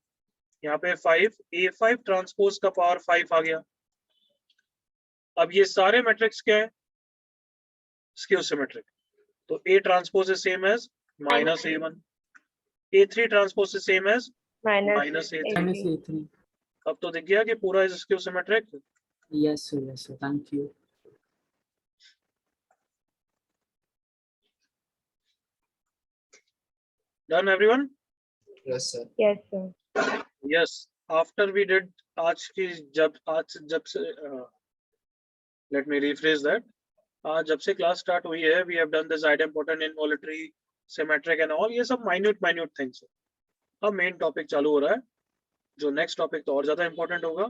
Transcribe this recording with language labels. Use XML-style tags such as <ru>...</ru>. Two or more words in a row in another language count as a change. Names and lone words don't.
<hi>यहाँ पे 5 a5 ट्रांसपोज का पावर 5 आ गया। अब ये सारे मैट्रिक्स क्या है,</hi> <en>skew symmetric. तो a transpose is same as minus a1, a3 transpose is same as Minus माइनस a3। minus A3. A3.</en> <hi>अब तो दिख गया कि पूरा</hi> <en>is skew symmetric. Yes, sir. Yes, sir. Thank you. Done everyone? Yes, sir. Yes, sir. Yes, after we did</en> <hi>आज जब से</hi> <en>let me rephrase that,</en> <hi>आज जब से क्लास स्टार्ट हुई है,</hi> <en>we have done this idempotent, involutory, symmetric and all,</en> <hi>ये सब</hi> <en>minute things है।</en> <hi>अब</hi> <en>मेन टॉपिक</en> <hi>चालू हो रहा है, जो</hi> <en>नेक्स्ट टॉपिक</en> <hi>तो और ज्यादा इंपॉर्टेंट होगा।</hi>